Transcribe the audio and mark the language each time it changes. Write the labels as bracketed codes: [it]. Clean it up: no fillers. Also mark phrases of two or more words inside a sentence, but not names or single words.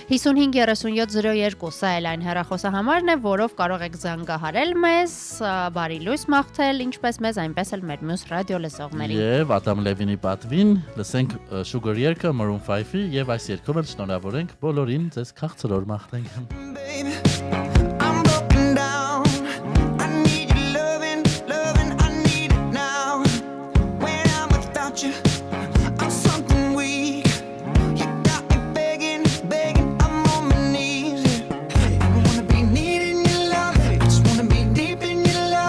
[hy] 553702 սա էլ այն հեռախոսահամարն է, որով կարող եք զանգահարել մեզ, բարի լույս մաղթել, ինչպես մեզ, այնպես էլ մեր մյուս ռադիո լսողներին։ Եվ Ադամ Լևինի պատվին լսենք Sugar երգը Maroon 5-ի եւ այս երգով էլ շնորհավորենք բոլորին, ձեզ քաղցր օր մաղթենք։ [en] Baby, I'm broken down. I need your loving, I need it now. When I'm without you, I'm something weak. You got me begging, I'm on my knees. I don't wanna be needing your love, I just wanna be deep in your love.